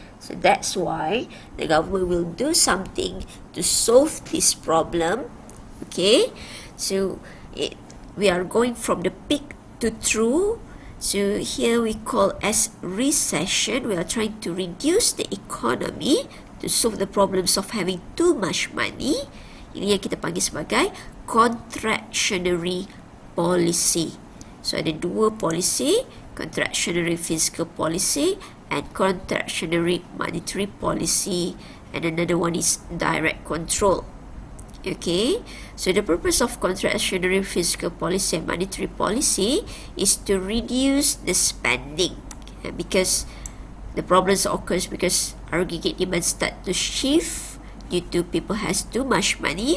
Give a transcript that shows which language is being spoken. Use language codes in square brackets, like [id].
[en] So that's why the government will do something to solve this problem. Okay, so we are going from the peak to true. So here we call as recession. We are trying to reduce the economy to solve the problems of having too much money. [ms] Ini yang kita panggil sebagai contractionary policy. [en] So [ms] ada dua [en] policy, contractionary fiscal policy and contractionary monetary policy, and another one is direct control. Okay, so the purpose of contractionary fiscal policy and monetary policy is to reduce the spending, because the problems occurs because aggregate demand start to shift due to people has too much money.